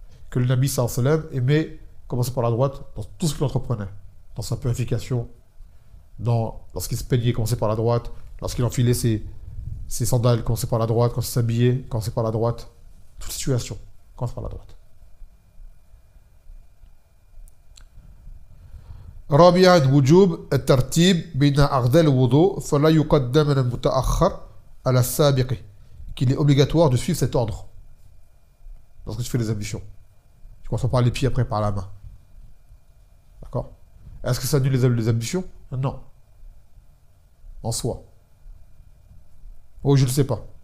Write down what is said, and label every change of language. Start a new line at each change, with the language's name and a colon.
French: Que le Nabi sallallahu alayhi wa sallam aimait commencer par la droite dans tout ce qu'il entreprenait. Dans sa purification, lorsqu'il se peignait, commencer par la droite, lorsqu'il enfilait ses sandales, commencer par la droite, quand il s'habillait, commencer par la droite. Toute situation, commence par la droite.
Arabic: رابعا وجوب الترتيب بين أعضاء الوضوء فلا يقدم المتأخر على السابق.
French: Qu'il est obligatoire de suivre cet ordre lorsque tu fais les ablutions. Tu commences par les pieds, après par la main. D'accord? Est-ce que ça annule les ablutions? Non. En soi. Oh, je ne le sais pas.